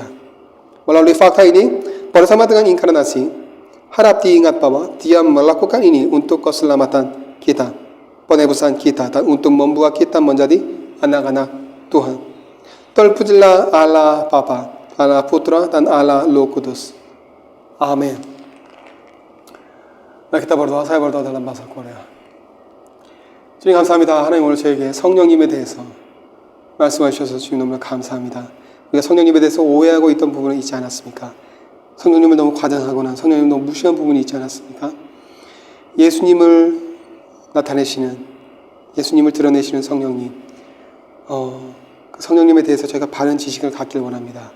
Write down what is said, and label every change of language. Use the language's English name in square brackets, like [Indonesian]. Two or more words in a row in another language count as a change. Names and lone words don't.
[Indonesian] Melalui fakta ini, bersama dengan inkarnasi, harap diingat bahwa Dia melakukan ini untuk keselamatan kita, penebusan kita, dan untuk membuat kita menjadi anak-anak Tuhan. Terpujilah Allah Bapa, Allah Putra, dan Allah Roh Kudus. Amin. Mari kita berdoa, saya berdoa dalam bahasa Korea. [Korean] 주님 감사합니다. 하나님 오늘 저에게 성령님에 대해서 말씀해 주셔서 주님 너무 감사합니다. 우리가 성령님에 대해서 오해하고 있던 부분은 있지 않았습니까? 성령님을 너무 과장하거나 성령님을 너무 무시한 부분이 있지 않았습니까? 예수님을 나타내시는, 예수님을 드러내시는 성령님, 그 성령님에 대해서 저희가 바른 지식을 갖길 원합니다.